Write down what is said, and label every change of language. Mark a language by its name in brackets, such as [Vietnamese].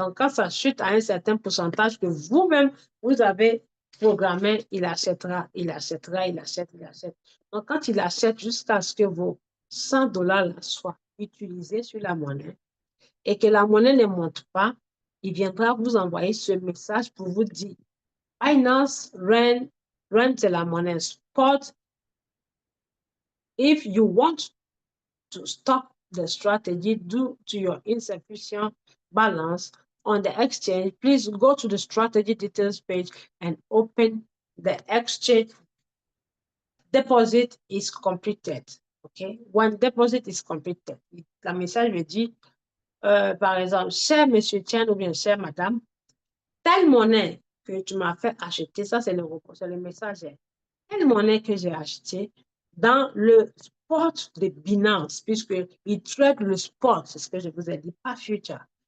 [French] Donc, quand ça chute à un certain pourcentage que vous-même, vous avez programmé, il achètera, il achètera, il achète, il achète. Donc, quand il achète jusqu'à ce que vos 100 $ soient utilisés sur la monnaie et que la monnaie ne monte pas, il viendra vous envoyer ce message pour vous dire Binance ran Rand, c'est la monnaie. [English] Spot, if you want to stop the strategy due to your insufficient balance on the exchange, please go to the strategy details page and open the exchange. Deposit is completed. Okay, when deposit is completed, [French] la message me dit, par exemple, cher monsieur Tian ou bien chère madame, telle monnaie que tu m'as fait acheter, ça c'est le message, telle monnaie que j'ai acheté dans le spot de Binance, puisque il trade le spot, c'est ce que je vous ai dit, pas future.